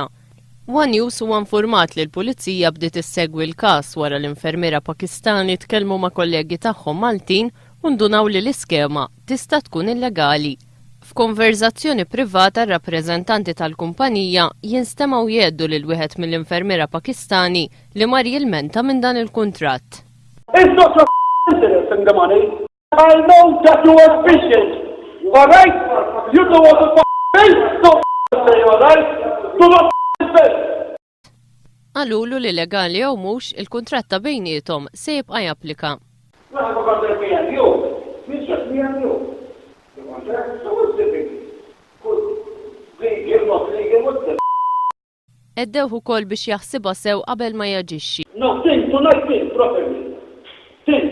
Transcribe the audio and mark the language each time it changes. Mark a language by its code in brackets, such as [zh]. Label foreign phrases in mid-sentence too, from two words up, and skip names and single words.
[mt] One News huwa informat li l-Pulizija bdiet issegwi l-każ wara l-infermiera Pakistani tkellmu ma' kollegi tagħhom Maltin u ndunaw li l-iskema tista' tkun illegali. F'konverzazzjoni privata r-rappreżentanti tal-kumpanija jinstemaw jgħeddu lil wieħed mill-infermiera Pakistani li mar jilmenta minn dan il-kuntratt. [en] It's not your interest in the money. I know that you are fishing. All right? You don't want to pay. Don't say all right. Do not pay. [mt] Għalulu li legali jew mhux il-kuntratt ta' bejniethom se jibqa' japplika. Eddew ukoll biex jaħsibha sew qabel ma jaġixxi. [en] No, think tonight, think properly. Think.